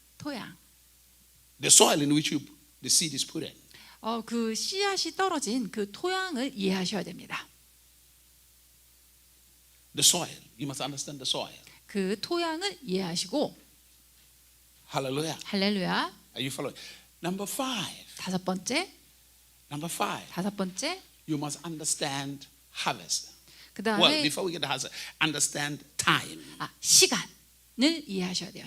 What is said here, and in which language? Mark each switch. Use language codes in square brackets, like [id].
[ko] 토양. [en] The soil in which the seed is put in. [ko] 그 씨앗이 떨어진 그 토양을 이해하셔야 됩니다. [en] The soil. You must understand the soil. [ko] 그 토양을 이해하시고 [en] Hallelujah. [ko] 할렐루야. [en] Are you following? Number five. [ko] 다섯 번째, [en] Number five. You must understand harvest. [ko] 그 [en] Well, [ko] 다음에 [en] before we get to harvest, understand time. [ko] 시간을 이해하셔야 돼요.